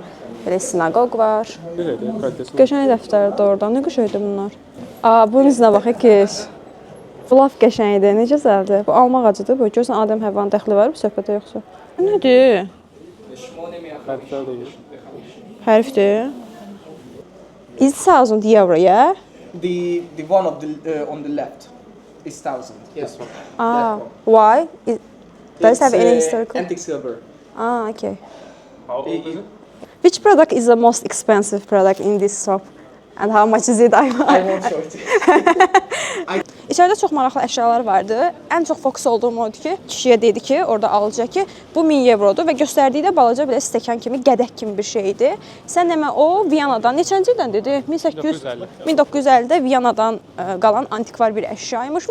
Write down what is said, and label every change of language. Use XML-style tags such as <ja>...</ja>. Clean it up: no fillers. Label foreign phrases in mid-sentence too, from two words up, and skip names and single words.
<az>Belə sinagog var. Qəşəng dəftərdir orada. Nə qəşəngdir bunlar? Bunun izinə baxaq ki. Bu laf qəşəngdir. Necə gözəldir. Bu alma ağacıdır. Bu görsən Adəm heyvan dəxli var bu söhbətə yoxsa? Nədir? Hərfdir.</az> <en>Is 1000 euro, yeah? The one of the on the left is 1000. Yes. Why? Does it have any historical? Antique silver. Okay. How old is it? Which product is the most expensive product in this shop? And how much is it? I won't show it.</en> <az>İçəridə çox maraqlı əşyalar vardı. Ən çox fokus olduğum odur ki, kişiyə dedi ki, orada alıcıya ki, bu 1000 eurodur və göstərdiyi də balaca belə stəkan kimi, qədək kimi bir şeydir. Sən demə o Viyanadan neçənci ildən dedi? 1950-də Viyanadan qalan antikvar bir əşyaymış.</az>